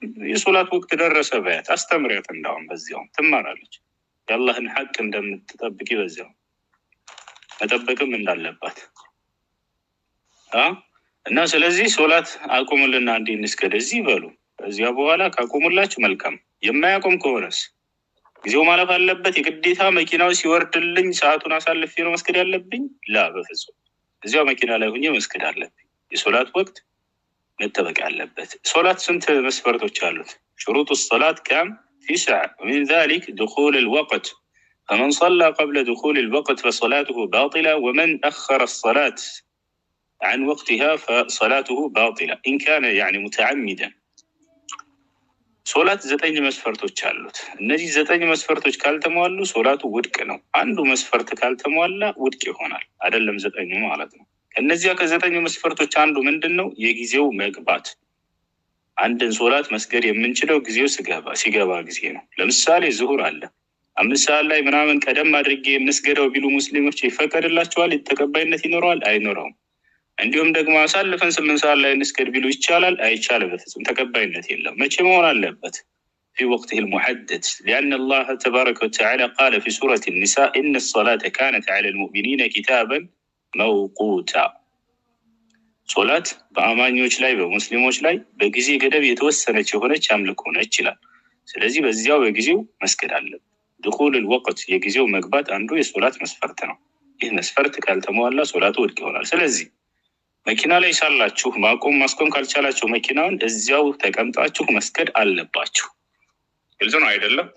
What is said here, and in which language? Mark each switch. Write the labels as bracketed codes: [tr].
[am] የሶላት ወቅት ደረሰ በያት፣ አስተምሪያት። እንዳውም በዚያው ትማራለች የአላህን ሐቅ እንደምትጠብቂ በዚያው መጠበቅም እንዳለባት እና ስለዚህ ሶላት አቁሙልና እንዴ እንስገድ እዚህ በሉ። እዚያ በኋላ ካቆሙላችሁ መልካም። የማያቆም ከሆነስ ጊዜው ማለፍ አለበት። የግዴታ መኪናው ሲወርድልኝ ሰዓቱን አሳልፌ ነው መስገድ ያለብኝ? ላ በፍጹም እዚያው መኪና ላይ ሆኜ መስገድ አለብኝ። የሶላት ወቅት መጠበቅ አለበት። ሶላት ስንት መስፈርቶች አሉት? [ar] شروط الصلاة كم؟ 9 ومن ذلك دخول الوقت فمن صلى قبل دخول الوقت فصلاته باطلة ومن أخر الصلاة عن وقتها فصلاته باطلة إن كان يعني متعمدا. [am] ሶላት 9 መስፈርቶች አሉት። እነዚህ 9 መስፈርቶች ካልተሟሉ ሶላቱ ውድቅ ነው። አንዱ መስፈርት ካልተሟላ ውድቅ ይሆናል። አይደለም 9 ማለት ነው። ከነዚያ ከ9 መስፈርቶች አንዱ ምንድነው? የጊዜው መግባት። አንድን ሶላት መስገድ የምንችለው ጊዜው ሲገባ ጊዜ ነው። ለምሳሌ ዙሁር አለ 5 ሰዓት ላይ ምናምን ቀደም አድርጌ እንስገደው ቢሉ ሙስሊሞች ይፈቀድላቸዋል? ተቀባይነት ይኖረዋል? አይኖረውም። እንዲሁም ደግሞ አሳልፈን 8 ሰዓት ላይ እንስገድ ቢሉ ይቻላል? አይቻልም። በፍጹም ተቀባይነት የለም። መቼ መሆን አለበት? [ar] في وقته المحدد لأن الله تبارك وتعالى قال في سورة النساء إن الصلاة كانت على المؤمنين كتابا موقوتا. [am] ሶላት በአማኞች ላይ በሙስሊሞች ላይ በጊዜ ገደብ የተወሰነች የሆነች አምልኮ ነች ይላል። ስለዚህ በዚያው በጊዜው መስገድ አለበት። [ar] دخول الوقت [am] የጊዜው መግባት አንዱ የሶላት መስፈርት ነው። ይህ መስፈርት ካልተሟላ ሶላቱ ውድቅ ይሆናል። ስለዚህ መኪና ላይ ሳላችሁ ማስቆም ካልቻላችሁ መኪናውን እዚያው ተቀምጣችሁ መስገድ አለባችሁ። ግልጽ ነው አይደለም?